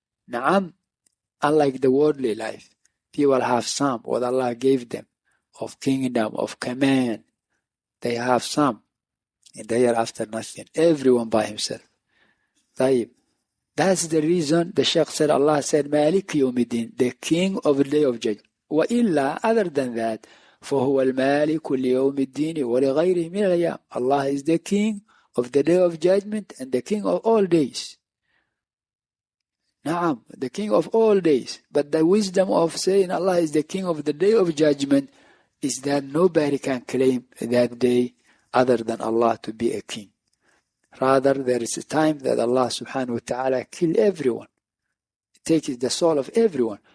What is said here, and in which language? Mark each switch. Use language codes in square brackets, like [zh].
[en] Na'am, unlike the worldly life, people have some, what Allah gave them, of kingdom, of command. They have some, and they are after nothing. Everyone by himself. طيب. That's the reason the Shaykh said, Allah said, Malik Yawmiddin, the king of the day of judgment. [ar] وإلا, [en] other than that, [ar] فهو المالك ليوم الدين ولغيره من الأيام. [en] Allah is the king of the day of judgment and the king of all days. Naam, the king of all days. But the wisdom of saying Allah is the king of the day of judgment is that nobody can claim that day other than Allah to be a king. Rather, there is a time that Allah subhanahu wa ta'ala kill everyone, take the soul of everyone.